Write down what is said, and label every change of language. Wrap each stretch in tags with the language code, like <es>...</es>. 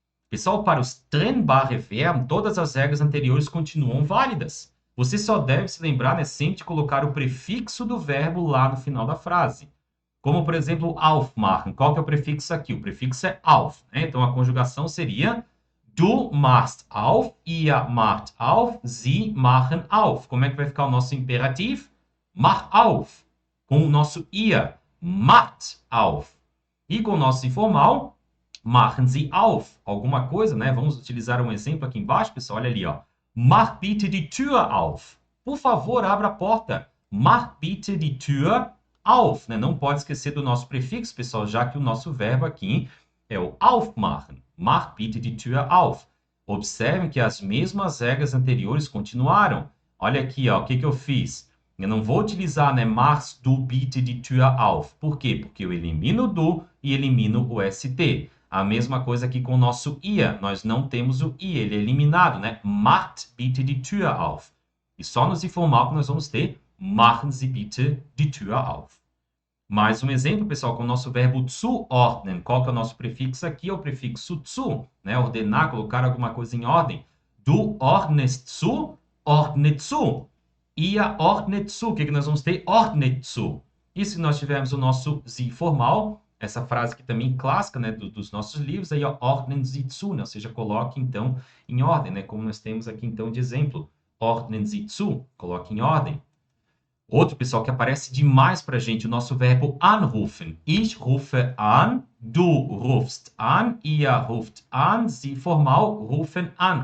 <pt>Pessoal, para os trennbare Verben, todas as regras anteriores continuam válidas. Você só deve se lembrar, né, sempre de colocar o prefixo do verbo lá no final da frase. Como, por exemplo, aufmachen. Qual que é o prefixo aqui? O prefixo é auf, né? Então, a conjugação seria</pt> <de>Du machst auf, ihr macht auf, sie machen auf.</de> <pt>Como é que vai ficar o nosso imperativo?</pt> <de>Mach auf.</de> <pt>Com o nosso ihr, macht auf. E com o nosso informal,</pt> <de>machen Sie auf.</de> <pt>Alguma coisa, né? Vamos utilizar um exemplo aqui embaixo, pessoal. Olha ali, ó.</pt> <de>Mach bitte die Tür auf.</de> <pt>Por favor, abra a porta.</pt> <de>Mach bitte die Tür auf. Né?</de> <pt>Não pode esquecer do nosso prefixo, pessoal, já que o nosso verbo aqui é o aufmachen.</pt> <de>Mach bitte die Tür auf.</de> <pt>Observem que as mesmas regras anteriores continuaram. Olha aqui, ó, o que eu fiz? Eu não vou utilizar, né,</pt> <de>machst du bitte die Tür auf.</de> <pt>Por quê? Porque eu elimino o do e elimino o ST. A mesma coisa aqui com o nosso ihr. Nós não temos o i, ele é eliminado, né?</pt> <de>Macht bitte die Tür auf.</de> <pt>E só nos informal que nós vamos ter</pt> <de>machen Sie bitte die Tür auf.</de> <pt>Mais um exemplo, pessoal, com o nosso verbo zuordnen. Qual que é o nosso prefixo aqui? É o prefixo zu, né? Ordenar, colocar alguma coisa em ordem.</pt> <de>Du ordnest zu, ordnet zu. Ihr ordnet zu.</de> <pt>O que nós vamos ter?</pt> <de>Ordnet zu.</de> <pt>E se nós tivermos o nosso Sie formal, essa frase aqui também clássica, né, dos nossos livros, aí, ó,</pt> <de>ordnen Sie zu,</de> <pt>né? Ou seja, coloque, então, em ordem, né? Como nós temos aqui, então, de exemplo.</pt> <de>Ordnen Sie zu,</de> <pt>coloque em ordem. Outro, pessoal, que aparece demais para a gente, o nosso verbo anrufen.</pt> <de>Ich rufe an, du rufst an, ihr ruft an, Sie formal rufen an.</de>